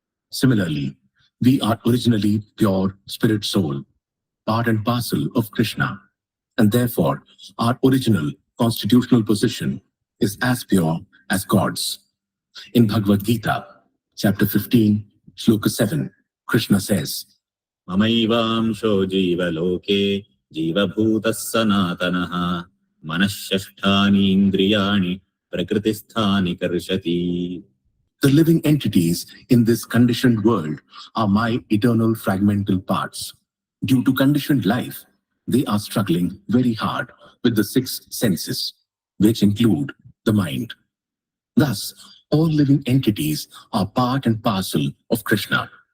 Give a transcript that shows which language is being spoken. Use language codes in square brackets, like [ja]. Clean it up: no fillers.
[en] Similarly, we are originally pure spirit soul, part and parcel of Krishna, and therefore our original constitutional position is as pure as God's. In Bhagavad Gita, chapter 15, shloka 7, Krishna says, [sa] ममैवांशो जीवलोके जीवभूतः सनातनः मनःषष्ठानि इन्द्रियाणि प्रकृतिस्थानि कर्षति. [en] The living entities in this conditioned world are my eternal fragmental parts. Due to conditioned life, they are struggling very hard with the 6 senses, which include the mind. Thus, all living entities are part and parcel of Krishna.